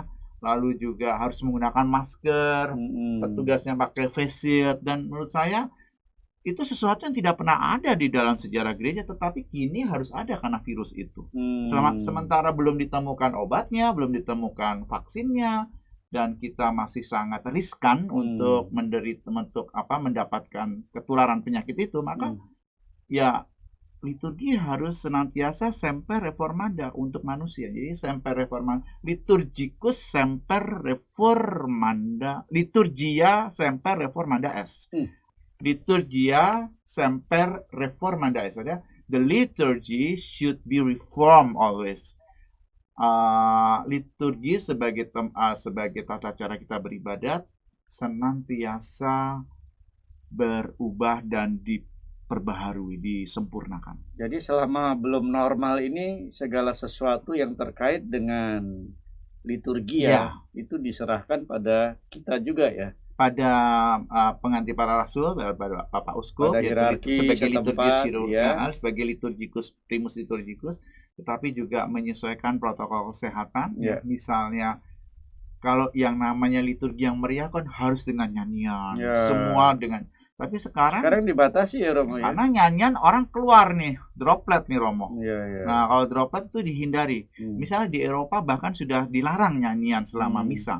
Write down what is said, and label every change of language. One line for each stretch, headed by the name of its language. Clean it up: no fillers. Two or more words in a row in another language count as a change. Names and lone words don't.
Indonesian: Lalu juga harus menggunakan masker, petugasnya pakai face shield, dan menurut saya itu sesuatu yang tidak pernah ada di dalam sejarah gereja, tetapi kini harus ada karena virus itu. Sementara belum ditemukan obatnya, belum ditemukan vaksinnya, dan kita masih sangat riskan untuk mendapatkan ketularan penyakit itu, maka ya liturgi harus senantiasa
Latin: semper reformanda
Indonesian: untuk manusia.
Latin: Jadi semper reformanda, liturgicus semper reformanda, liturgia semper reformanda est. Liturgia semper reformanda est.
English: The liturgy should be reformed always.
Indonesian: Liturgi sebagai tata cara kita beribadat senantiasa berubah dan diperbaharui, disempurnakan. Jadi selama belum normal ini, segala sesuatu yang terkait dengan liturgi ya, itu diserahkan pada kita juga ya. Pada pengganti para rasul, pada Bapak Uskup, sebagai liturgis sebagai
Latin: liturgicus, primus liturgicus,
Indonesian: tetapi juga menyesuaikan protokol kesehatan. Ya. Misalnya kalau yang namanya liturgi yang meriah kan harus dengan nyanyian, ya. Semua dengan. Tapi sekarang dibatasi ya Romo ya. Karena nyanyian orang keluar nih, droplet nih Romo. Ya. Nah kalau droplet itu dihindari. Misalnya di Eropa bahkan sudah dilarang nyanyian selama misa.